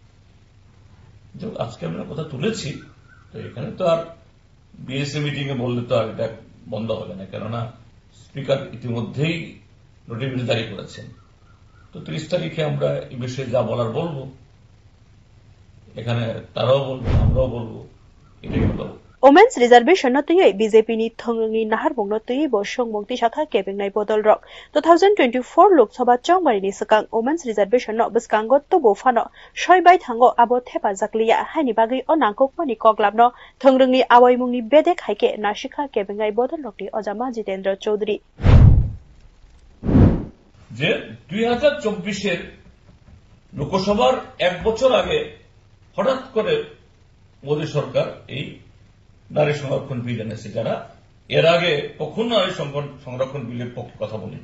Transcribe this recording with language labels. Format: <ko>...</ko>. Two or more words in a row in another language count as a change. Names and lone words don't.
<bn>আজকে আমরা কথা তুলেছি, তো এখানে তো আর বিএসএ মিটিং এ বললে তো আর এটা বন্ধ হবে না, কেননা স্পিকার ইতিমধ্যেই নোটিফিকেশন জারি করেছেন। তো 30 তারিখে আমরা এই বিষয়ে যা বলার বলবো, এখানে তারাও বলবো, আমরাও বলবো, এটাই হলো।</bn> <en>Women's Reservation</en> <trp>no tuyoi BJP ni thongngi nahar bungno tuyoi bo songmungti sakha kebengnai bodol rok 2024 Lok Sabha chongmari ni sakang</trp> <en>Women's Reservation</en> <trp>no bskango tobo phano soibai thango abo thepa jakliya haini bagui onangkokmani koklamno thongrungni awaimungni bedek haike nasikha kebengnai bodol rokni Ojama Jitendra Choudhury</trp> <bn>যে 2024 লোকসভার 1 বছর আগে হঠাৎ করে মোদী সরকার এই নারী সংরক্ষণ বিল এনেছে, যারা এর আগে কখনো নারী সংরক্ষণ বিলের পক্ষে কথা বলেনি।</bn>